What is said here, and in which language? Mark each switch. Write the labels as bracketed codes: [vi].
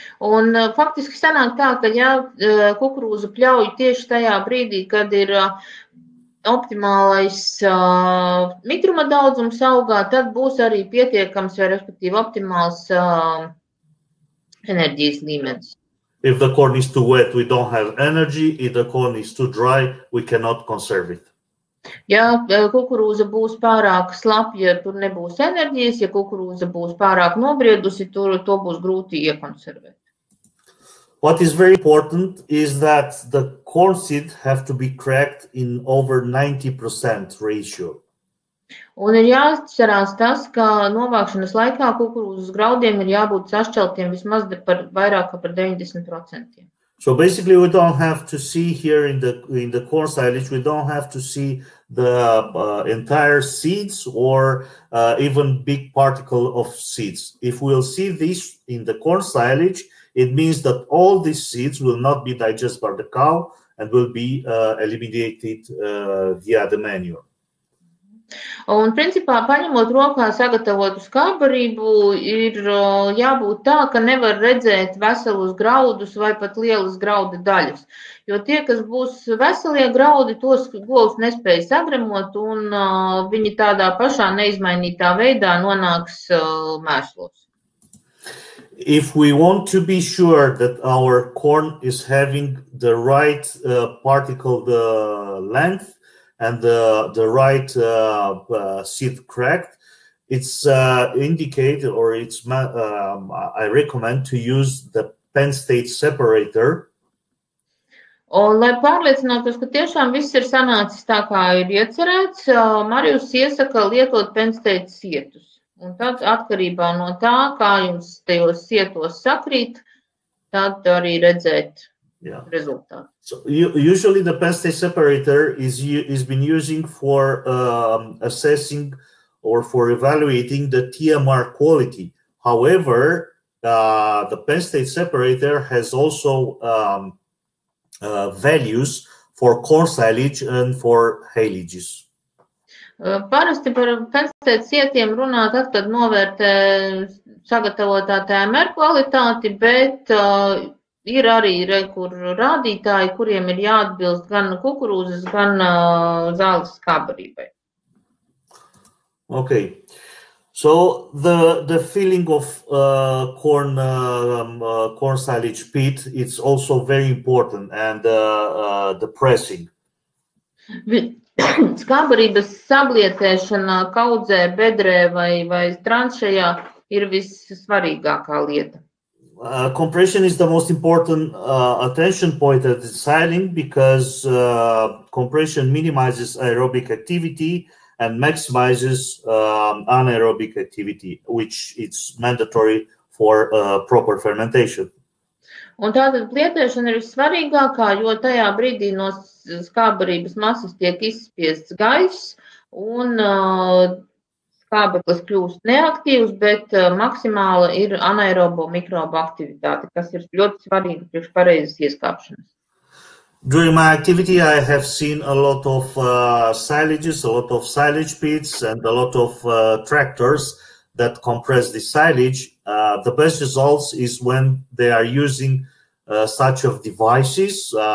[lv] Un faktiski sanāk tā, ka ja kukurūza pļauj tieši tajā brīdī, kad ir optimālais mitruma daudzums augā, tad būs arī pietiekams vai respektīvi optimāls enerģijas līmenis. [en] If the corn is too wet, we don't have energy. If the corn is too dry, we cannot conserve it. [lv] Ja kukurūza būs pārāk slapja, tur nebūs enerģijas. Ja kukurūza būs pārāk nobriedusi, to būs grūti iekonservēt. [en] What is very important is that the corn seed have to be cracked in over 90% ratio. [lv] Un ir jāatcerās tas, ka novākšanas laikā kukurūzas graudiem ir jābūt sašķeltiem vismaz par vairāk par 90%. [en] So basically, we don't have to see here in the corn silage. We don't have to see the entire seeds or even big particle of seeds. If we'll see this in the corn silage, it means that all these seeds will not be digested by the cow and will be eliminated via the manure. [lv] Un, principā, paņemot rokā sagatavotu skābbarību, ir jābūt tā, ka nevar redzēt veselus graudus vai pat lielas grauda daļas. Jo tie, kas būs veselie graudi, tos govs nespēja sagremot, un viņi tādā pašā neizmainītā veidā nonāks mēslos. [en] If we want to be sure that our corn is having the right particle length, and the right seed cracked, it's indicated, or it's I recommend to use the Penn State separator. [lv] Un, lai pārliecinātos, ka tiešām viss ir sanācis tā, kā ir iecerēts, Marijus iesaka lietot Penn State sietus. Un tad atkarībā no tā, kā jums tajos sietos sakrīt, tad arī redzēt [en] result. So usually the Penn State separator is been using for assessing or for evaluating the TMR quality. However, the Penn State separator has also values for corn silage and for haylage. [lv] Parasti par Penn State sietiem runā tad, kad novērtē sagatavotā TMR kvalitāti, bet ir arī kur rādītāji, kuriem ir jāatbilst gan kukurūzas, gan zāles skābbarībai. [en] Okay, so the filling of corn silage pit is also very important, and the pressing. [lv] Skābbarības sablietēšana kaudzē, bedrē vai tranšejā ir vissvarīgākā lieta. [en] Compression is the most important attention point at the siling because compression minimizes aerobic activity and maximizes anaerobic activity, which is mandatory for proper fermentation. [lv] Un tātad plietēšana ir svarīgākā, jo tajā brīdī no skābbarības masas tiek izspiests gaiss un skābeklis kļūst neaktīvs, bet maksimāla ir anaerobo mikrobu aktivitāte, kas ir ļoti svarīga priekš pareizas ieskāpšanas. [en] During my activity, I have seen a lot of silages, a lot of silage pits, and a lot of tractors that compress the silage. The best results is when they are using such of devices.